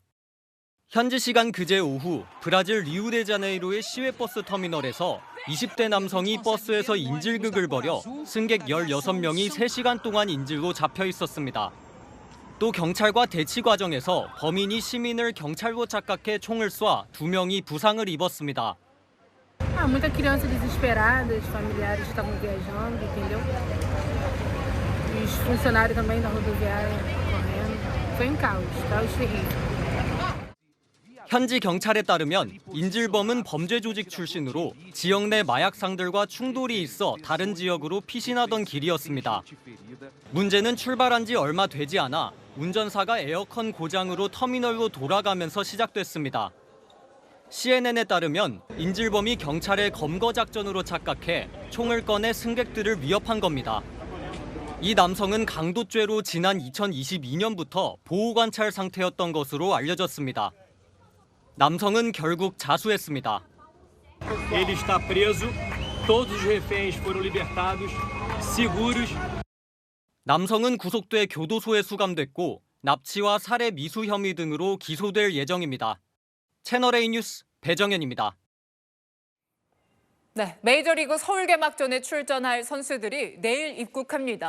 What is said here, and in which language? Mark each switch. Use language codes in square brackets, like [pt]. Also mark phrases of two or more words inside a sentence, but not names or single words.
[ko] 현지 시간 그제 오후 브라질 리우데자네이루의 시외버스 터미널에서 20대 남성이 버스에서 인질극을 벌여 승객 16명이 3시간 동안 인질로 잡혀 있었습니다. 또 경찰과 대치 과정에서 범인이 시민을 경찰로 착각해 총을 쏴 2명이 부상을 입었습니다. [pt] Muita criança desesperada, os familiares estavam viajando, entendeu? Os funcionários também da rodoviária correndo. Foi um caos terrível. [ko] 현지 경찰에 따르면 인질범은 범죄 조직 출신으로 지역 내 마약상들과 충돌이 있어 다른 지역으로 피신하던 길이었습니다. 문제는 출발한 지 얼마 되지 않아 운전사가 에어컨 고장으로 터미널로 돌아가면서 시작됐습니다. CNN에 따르면 인질범이 경찰의 검거 작전으로 착각해 총을 꺼내 승객들을 위협한 겁니다. 이 남성은 강도죄로 지난 2022년부터 보호관찰 상태였던 것으로 알려졌습니다. 남성은 결국 자수했습니다. [pt] Ele está preso. Todos os reféns foram libertados seguros. [ko] 남성은 구속돼 교도소에 수감됐고 납치와 살해 미수 혐의 등으로 기소될 예정입니다. 채널A 뉴스 배정현입니다. 네, 메이저리그 서울 개막전에 출전할 선수들이 내일 입국합니다.